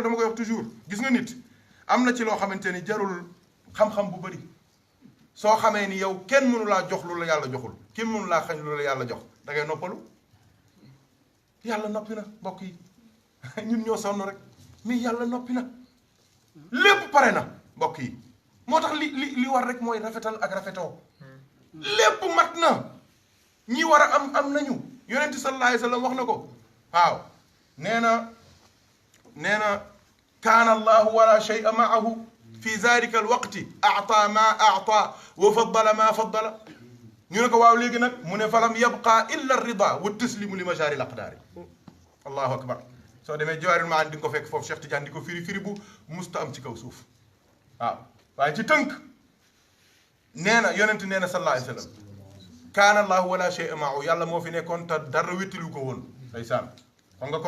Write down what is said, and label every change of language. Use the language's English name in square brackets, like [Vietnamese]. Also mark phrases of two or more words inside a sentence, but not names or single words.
[Wolof] dama koy wax toujours gis nga nit am na ci loo xamante ni jarul xam-xam bu bëri soo xamee ni yow kenn mënu laa jox lu la yàlla joxul kenn mënu laa xañ lu la yàlla jox da ngay noppalu yàlla noppi na mbokk yi ñun ñoo sonn rek mais yàlla noppi na lépp pare na mbokk yi moo tax li war rek mooy rafetal ak rafetoo lépp mat na ñi war a am nañu yonent [Arabic] صلى الله عليه وسلم [Wolof] wax na ko waaw nee na [Arabic] كان الله ولا شيء معه في ذلك الوقت أعطى ما أعطى وفضل ما فضل [Wolof] ñu ne ko waaw léegi nag mu ne [Arabic] فلم يبق إلا الرضا والتسليم لمجاري الأقدار الله أكبر [Wolof] soo demee Jawaahirul Maani di nga ko fekk foofu Cheikh Tidiane di ko firi bu musta am ci kaw suuf waaw waaye ci tënk nee na yonent nee na [Arabic] صلى الله عليه وسلم كان الله ولا شيء معه [Wolof] yàlla moo fi nekkoon te dara wéttalu ko woon ndeysaan xam nga kon